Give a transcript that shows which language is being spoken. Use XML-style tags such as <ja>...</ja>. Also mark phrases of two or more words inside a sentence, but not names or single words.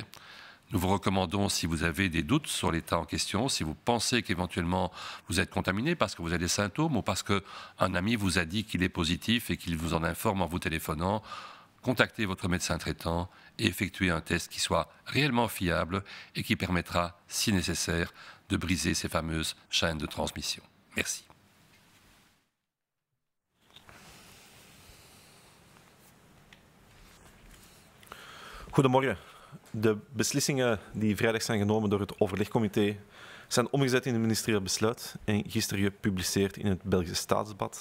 <fr>Nous vous recommandons, si vous avez des doutes sur l'état en question, si vous pensez qu'éventuellement vous êtes contaminé parce que vous avez des symptômes ou parce qu'un ami vous a dit qu'il est positif et qu'il vous en informe en vous téléphonant, contactez votre médecin traitant et effectuez un test qui soit réellement fiable et qui permettra, si nécessaire, de briser ces fameuses chaînes de transmission. Merci.</fr> <nl>Goedemorgen. De beslissingen die vrijdag zijn genomen door het overlegcomité zijn omgezet in een ministerieel besluit en gisteren gepubliceerd in het Belgische Staatsblad.</nl>